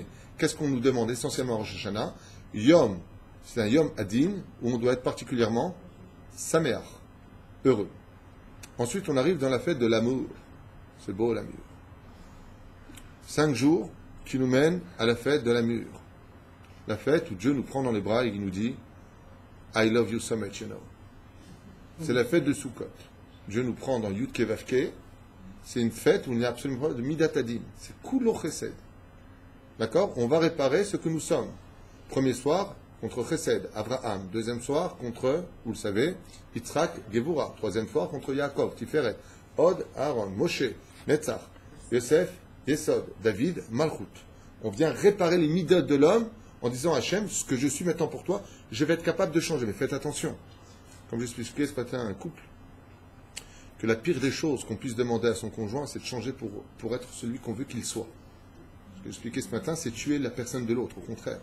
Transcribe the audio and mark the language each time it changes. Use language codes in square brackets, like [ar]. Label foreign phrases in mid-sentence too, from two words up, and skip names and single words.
[fr] Qu'est-ce qu'on nous demande essentiellement à Rosh Hashanah ? Yom, c'est un [he] יום הדין, [fr] où on doit être particulièrement Sameach, heureux. Ensuite, on arrive dans la fête de l'amour. C'est beau, l'amour. 5 jours qui nous mènent à la fête de l'amour. La fête où Dieu nous prend dans les bras et il nous dit « [en] I love you so much, you know ». [fr] C'est la fête de Sukkot. Dieu nous prend dans Yud Kevavke. C'est une fête où il n'y a absolument pas de [he] מידת הדין. [fr] C'est [he] כולו חסד. [fr] D'accord ? On va réparer ce que nous sommes. Premier soir, contre Chesed, Abraham. Deuxième soir, contre, vous le savez, Yitzhak, Gevura. Troisième soir, contre Yaakov, Tiferet, Od, Aaron, Moshe, Netzach, Yosef, Yesod, David, Malchut. On vient réparer les midot de l'homme en disant à Hachem, ce que je suis maintenant pour toi, je vais être capable de changer. Mais faites attention. Comme je vous expliqué ce matin à un couple, que la pire des choses qu'on puisse demander à son conjoint, c'est de changer pour être celui qu'on veut qu'il soit. Ce que j'ai expliqué ce matin, c'est tuer la personne de l'autre, au contraire.